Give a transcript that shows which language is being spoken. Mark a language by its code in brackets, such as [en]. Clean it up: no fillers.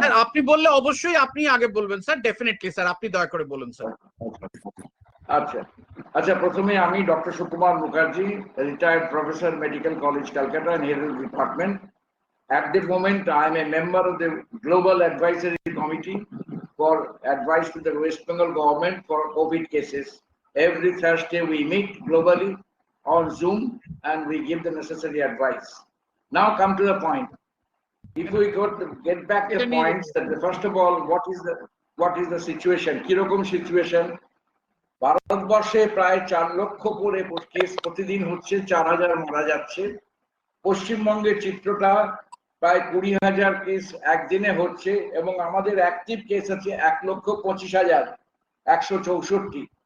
[bn] Sir আপনি বললে অবশ্যই আপনি আগে বলবেন স্যার, ডেফিনেটলি স্যার, আপনি দয়া করে বলুন স্যার। আচ্ছা, প্রথমে আমি doctor Sukumar Mukherjee, retired professor, medical college Calcutta, neuro department. [en] At the moment, I am a member of the Global Advisory Committee for advice to the West Bengal government for COVID cases. Every Thursday we meet globally on Zoom and we give the necessary advice. Now come to the point. if we could get back the points, that first of all, what is the situation? [bn] কিরকম situation? ভারতবর্ষে প্রায় 4 লক্ষ করে case প্রতিদিন হচ্ছে, 4000 মারা যাচ্ছে। পশ্চিমবঙ্গের চিত্রটা প্রায় 20,000 কেস একদিনে হচ্ছে এবং আমাদের অ্যাক্টিভ কেস আছে 1,25,164।